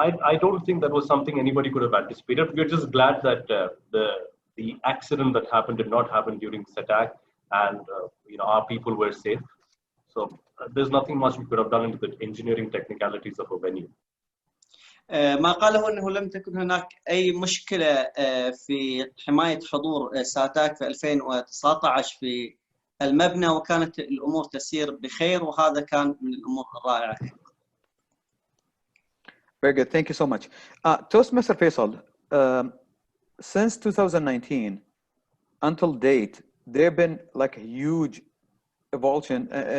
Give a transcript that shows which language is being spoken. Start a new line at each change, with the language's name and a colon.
English: I don't think that was something anybody could have anticipated. We're just glad that the accident that happened did not happen during Sataak, and our people were safe. So there's nothing much we could have done into the engineering technicalities of a venue.
Arabic: ما قاله أنه لم تكن هناك أي مشكلة في حماية حضور ساتاك في 2019 في المبنى، وكانت الأمور تسير بخير، وهذا كان من الأمور الرائعة.
English: Very good. Thank you so much. Toastmaster Faisal, since 2019 until date, there have been like a huge evaluation.